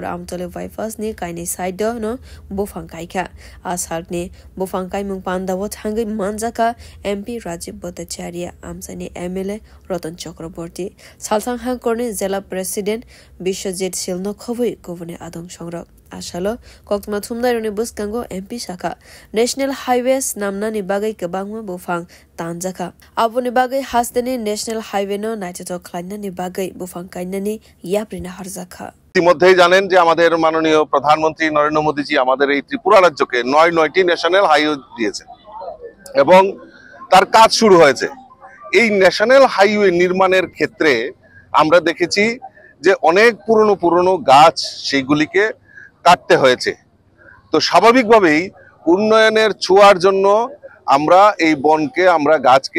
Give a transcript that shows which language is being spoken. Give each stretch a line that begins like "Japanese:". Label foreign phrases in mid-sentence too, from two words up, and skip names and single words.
Kok Borok: Amtole bypass ni Kaini side no Bufangkai ka Asalt ni Bufangkai Mung Pandavo Thangai Manjaka MP Rajib Bhattacharya Amsani MLA Ratan Chakraborty Salsang Hangkorni Zela President Bishojit Silno Khobui Governor Adong Songrok Ashalo Kokma Thumdaironi Buskango MP Shaka
English: National Highways
Kok Borok: Namna ni Bagai Kabangma Bufang Tanjaka Abu ni Bagai Hasdeni
English: National Highway
Kok Borok: no Naito Klaina ni Bagai Bufang Kainani Yaprina Harzaka
Bangla: ইতিমধ্যেই জানেন যে আমাদের মাননীয় প্রধানমন্ত্রী নরেন্দ্র মোদীজি আমাদের এই ত্রিপুরা রাজ্যকে ৯টি
English: national highway
Bangla: দিয়েছেন এবং তার কাজ শুরু হয়েছে এই
English: national highway
Bangla: নির্মাণের ক্ষেত্রে আমরা দেখেছি যে অনেক পুরনো গাছ সেইগুলিকে কাটতে হয়েছে তো স্বাভাবিকভাবেই উন্নয়নের ছোঁয়ার জন্য আমরা এই বনকে আমরা গাছকে